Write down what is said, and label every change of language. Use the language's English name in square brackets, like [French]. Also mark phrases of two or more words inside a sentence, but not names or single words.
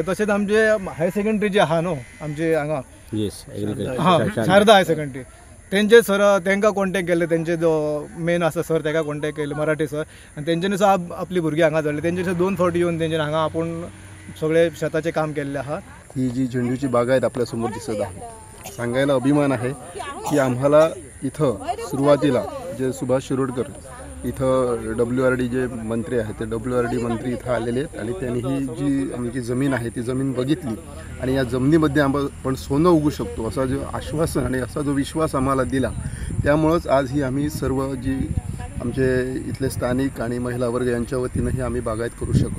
[Konkani] तशेंच आमचे हायर सेकंडरी जे आहा न्हू आमचे हांगा शारदा हायर सेकंडरी, तेंचे सर तांकां कॉन्टॅक्ट केले, तेंचे जो मेन आसा सर ताका कॉन्टॅक्ट केले, मराठी सर, आनी तेंच्यांनी सुद्दां आपली भुरगीं हांगा जाल्ली, तेंचे 2 फावटी येवन तेंच्यांनी हांगा आपूण सगळे शेताचें काम केल्लें आहा। [Marathi] ही जी झेंडूची बागायत आपल्यासमोर दिसत आहे, सांगायला अभिमान आहे की आम्हाला इथं सुरुवातीला जे सुभाष शिरोडकर इथं WRD जे मंत्री आहेत ते WRD मंत्री इथं आलेले आहेत आणि त्यांनी ही जी आमची जमीन आहे ती जमीन बघितली आणि या जमिनीमध्ये आपण सोनं उगू शकतो असा जो आश्वासन आणि असा जो विश्वास आम्हाला दिला, त्यामुळंच आज ही आम्ही सर्व जी आमचे इथले स्थानिक आणि महिला वर्ग यांच्या वतीनंही आम्ही बागायत करू शकलो।